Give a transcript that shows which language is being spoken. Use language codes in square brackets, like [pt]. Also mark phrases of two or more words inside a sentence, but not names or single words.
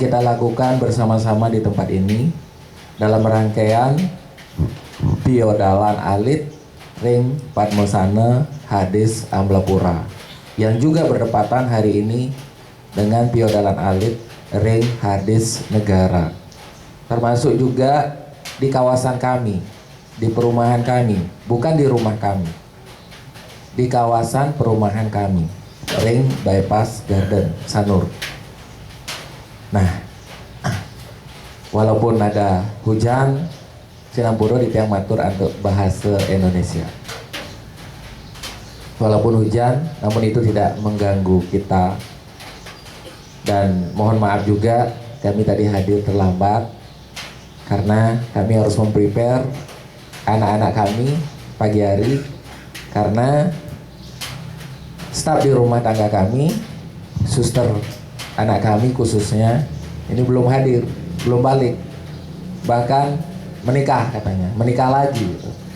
[id] kita lakukan bersama-sama di tempat ini dalam rangkaian Piodalan Alit Ring Padmosana Hadis Amlapura yang juga bertepatan hari ini dengan Piodalan Alit Ring Hadis Negara, termasuk juga di kawasan kami, di perumahan kami, bukan di rumah kami, di kawasan perumahan kami, Ring Bypass Garden Sanur. Nah, walaupun ada hujan, [ban] Sinampuro di tiang matur [id] untuk bahasa Indonesia. Walaupun hujan, namun itu tidak mengganggu kita. Dan mohon maaf juga kami tadi hadir terlambat karena kami harus memprepare anak-anak kami pagi hari, karena staf di rumah tangga kami, suster anak kami khususnya ini belum hadir, belum balik, bahkan menikah katanya, menikah lagi gitu.